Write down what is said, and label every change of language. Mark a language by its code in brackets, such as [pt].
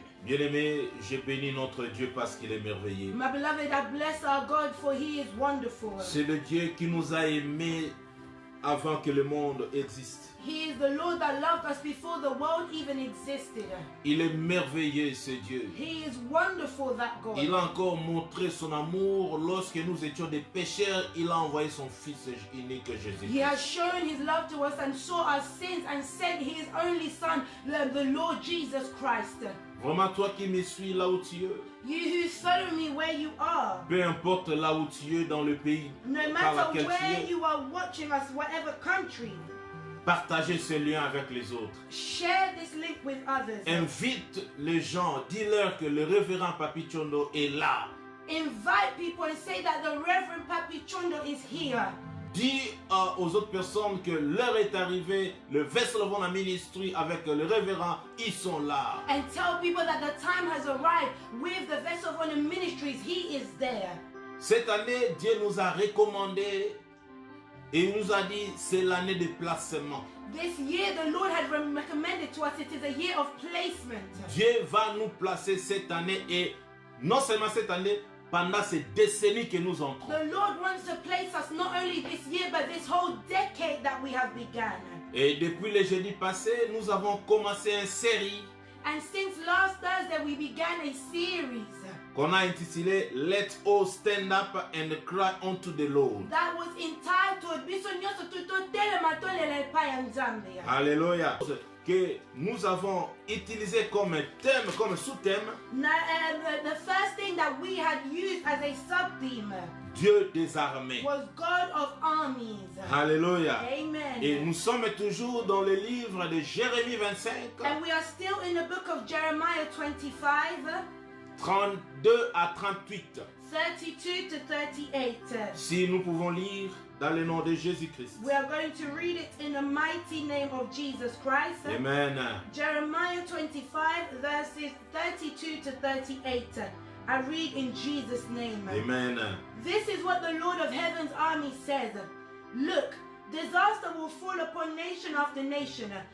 [fr] Bien-aimé, je bénis notre Dieu parce qu'il est merveilleux. [en] My beloved, I bless our God for He is wonderful. [fr] C'est le Dieu qui nous a aimés avant que le monde existe. [en] He is the Lord that loved us before the world even existed. [fr] Il est merveilleux ce Dieu. [en] He is wonderful, that God. [fr] Il a encore montré son amour lorsque nous étions des pécheurs. Il a envoyé son Fils unique Jésus. [en] He has shown His love to us and saw our sins and sent His only Son, the Lord Jesus Christ. [fr] Vraiment, toi qui me suis là où tu es, [en] You who follow me where you are, [fr] peu importe là où tu es dans le pays [en] no [fr] par [en] matter [fr] lequel tu [en] where [fr] es, [en] you are watching us, whatever country, [fr] partagez ce lien avec les autres. [en] share this link with others. [fr] Invite les gens, dis-leur que le révérend Papi Chondo est là. [en] Invite people and say that the Reverend Papi Chondo is here. [fr] Dis aux autres personnes que l'heure est arrivée, le Vessel of Honor Ministry avec le révérend, ils sont là. [en] And tell people that the time has arrived with the Vessel of Honor Ministries. He is there. [fr] Cette année, Dieu nous a recommandé et il nous a dit c'est l'année de placement. [en] This year the Lord had recommended to us, it is a year of placement. [fr] Dieu va nous placer cette année et non seulement cette année, pendant ces décennies que nous entrons. [en] The Lord wants to place us not only this year but this whole decade that we have begun. [fr] Et depuis le jeudi passé, nous avons commencé une série [en] And since last Thursday we began a series [fr] qu'on a intitulé [en] Let all stand up and cry unto the Lord. that was entitled [ln] Biso Nyoso Tuto Tele Matolele Paya Nzambe. [fr] Alléluia. Que nous avons utilisé comme thème, comme sous-thème, [en] Now, the first thing that we had used as a sub-theme [fr] Dieu des armées. [en] was God of armies. [fr] Alléluia. Amen. Et nous sommes toujours dans le livre de Jérémie 25, [en] And we are still in the book of Jeremiah 25, [fr] 32 à 38. [en] 32 to 38. [fr] Si nous pouvons lire dans le nom de Jésus-Christ. [en] We are going to read it in the mighty name of Jesus Christ. Amen. Jeremiah 25 verses 32 to 38. I read in Jesus' name. Amen. This is what the Lord of Heaven's army says. Look, disaster will fall upon nation after nation.